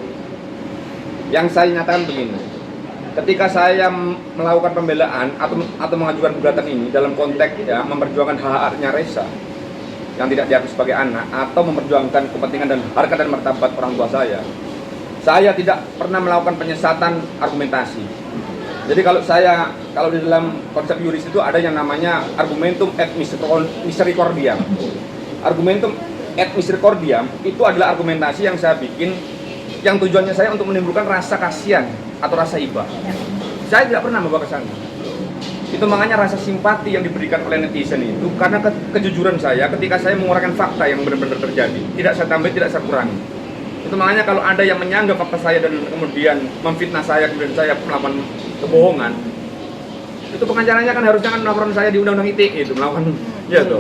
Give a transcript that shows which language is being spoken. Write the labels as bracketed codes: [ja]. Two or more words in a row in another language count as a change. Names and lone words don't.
[id] Yang saya nyatakan begini, ketika saya melakukan pembelaan atau mengajukan gugatan ini dalam konteks ya memperjuangkan hak-haknya Resa yang tidak diakui sebagai anak, atau memperjuangkan kepentingan dan harkat dan martabat orang tua saya tidak pernah melakukan penyesatan argumentasi. Jadi kalau di dalam konsep yuris itu ada yang namanya [la] argumentum et misericordiam. Argumentum et misericordiam [id] itu adalah argumentasi yang saya bikin, yang tujuannya saya untuk menimbulkan rasa kasihan atau rasa iba. Saya tidak pernah membawa ke sana. Itu makanya rasa simpati yang diberikan oleh netizen itu karena kejujuran saya ketika saya menguraikan fakta yang benar-benar terjadi. Tidak saya tambah, tidak saya kurangi. Itu makanya kalau ada yang menyanggah fakta saya dan kemudian memfitnah saya, kemudian saya melakukan kebohongan, itu pengacaranya kan harusnya kan melaporan saya di undang-undang ITE itu melakukan, ya tuh.